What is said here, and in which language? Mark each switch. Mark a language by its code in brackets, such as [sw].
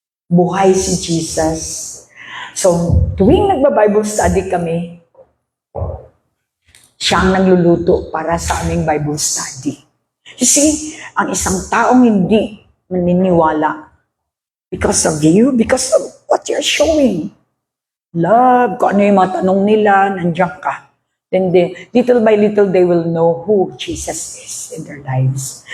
[tl] Buhay si Jesus. So, tuwing nagba-Bible study kami, siyang nagluluto para sa aming Bible study. [en] You see, [tl] ang isang taong hindi maniniwala [en] because of you, because of what you're showing. [tl] Love, kung ano yung mga tanong nila, nandiyan ka. [en] Then little by little, they will know who Jesus is in their lives.